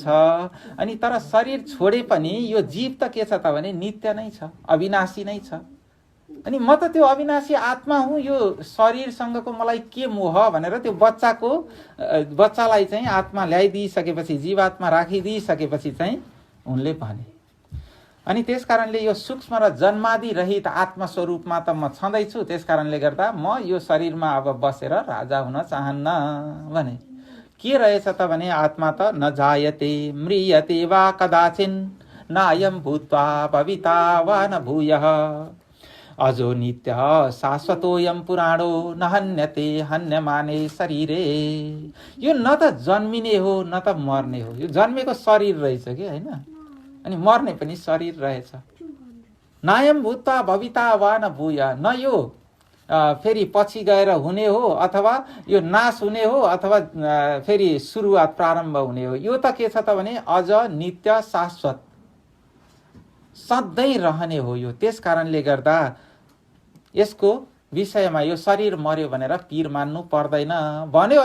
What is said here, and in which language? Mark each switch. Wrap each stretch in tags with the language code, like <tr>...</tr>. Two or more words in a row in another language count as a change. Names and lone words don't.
<ne>अनि तर शरीर छोडे पनि यो जीव त के छ त भने नित्य नै छ, अविनाशी नै छ अनि म त त्यो अविनाशी आत्मा हुँ, यो शरीरसँगको मलाई के मोह भनेर त्यो बच्चालाई चाहिँ आत्मा ल्याइदिइसकेपछि, जीवात्मा राखिदिइसकेपछि चाहिँ उनले भने। अनि त्यस कारणले यो सूक्ष्म र जन्मादि रहित आत्मस्वरूपमा त म छँदैछु, त्यस कारणले गर्दा म यो शरीरमा अब बसेर राजा हुन चाहन्न भने। के रहेछ त भने आत्मा त</ne> <sa>न जायते म्रियते वा कदाचिन नायम भूत्वा भविता वा न भूयः अजो नित्य शाश्वतोयम पुराणो न हन्यते हन्यमाने शरीरे।</sa> <ne>यो न त जन्मिने हो न त मर्ने हो, यो जन्मेको शरीर रहेछ कि होइन, अनि मर्ने पनि शरीर रहेछ।</ne> <sa>नायम भूत्वा भविता वा न भूय,</sa> <ne>न यो फेरि पछि गएर हुने हो अथवा यो नाश हुने हो अथवा फेरि सुरुवात प्रारम्भ हुने हो। यो त के छ त भने अझ नित्य शाश्वत सधैँ रहने हो यो। त्यस कारणले गर्दा यसको विषयमा यो शरीर मर्यो भनेर पीर मान्नु पर्दैन भन्यो।</ne>